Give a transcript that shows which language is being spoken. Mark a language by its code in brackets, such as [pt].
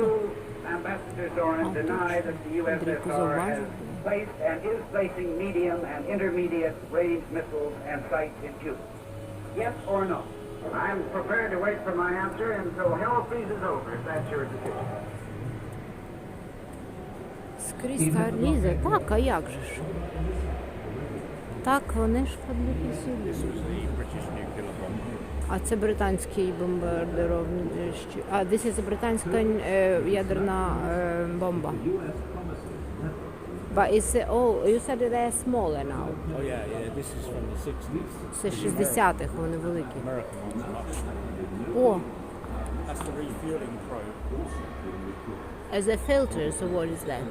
[en] you, Ambassador Doran, deny that the USSR has placed and is placing medium and intermediate range missiles and sites in Cuba? Yes or no? I'm prepared to wait for my answer until hell freezes over, if that's your decision. [uk] Скрізь та лізе. Так, а як же ж? Так, вони ж подлюки сюди. [en] This was the British nuclear bomb. [uk] А це британський бомбардировний. А, [en] this is [uk] британська ядерна бомба. [en] But it's, oh, you said that they're smaller now. Oh yeah, this is from the 60s. [uk] Це 60-х, вони великі. [en] American ones are much. О, That's the refueling probe. as a filter, so what is that?